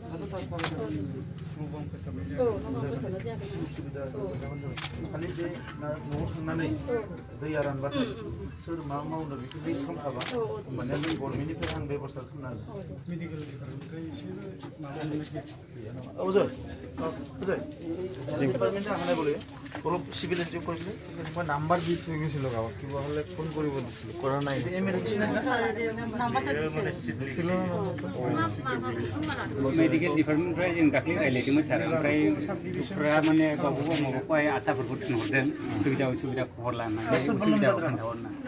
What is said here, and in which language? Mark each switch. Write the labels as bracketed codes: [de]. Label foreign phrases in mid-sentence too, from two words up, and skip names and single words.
[brx] खालि बे न'आव थांनानै दैया रानबाथाय सोर मा मावनो बेखौ लिस्ट खालामखाबा होमबानिया जों गभर्नमेन्टनिफ्राय आं बेबस्था खालामनो हागोन मेडिकेल डिपार्टमेन्टनिफ्राय एसे अजय [as] ডিপাৰ্টমেণ্টে অহা নাই বোলে অলপ চিভিল এনজিঅ' কৰিছিলে মই নাম্বাৰ দি থৈ গৈছিলোঁ গাঁৱত কিবা হ'লে ফোন কৰিব দিছিলোঁ কৰা নাই [brx] मेडिकेल डिपार्टमेन्टनिफ्राय जों दाख्लै रायज्लायदोंमोन सार ओमफ्राय डक्टरा माने गावबा गाव माबाखौहाय आसाफोरखौ थिनहरदों सुबिदा उसुबिदा खबर लानानै उसुबिदा खोन्थाहरना